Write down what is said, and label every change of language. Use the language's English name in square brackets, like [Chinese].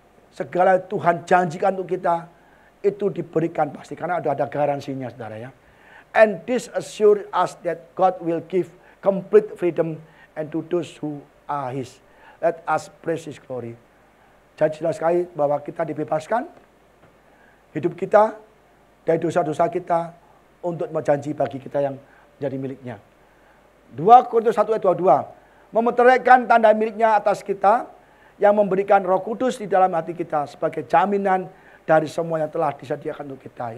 [Indonesian] Segala Tuhan janjikan untuk kita itu diberikan pasti karena ada garansinya saudara ya. [English] And this assure us that God will give complete freedom and to those who are His. Let us praise His glory. [Indonesian] Jadi jelas sekali bahwa kita dibebaskan hidup kita dari dosa-dosa kita untuk berjanji bagi kita yang menjadi miliknya. 2 Korintus 1 ayat 22. Memeteraikan tanda miliknya atas kita yang memberikan Roh Kudus di dalam hati kita sebagai jaminan dari semua yang telah disediakan untuk kita.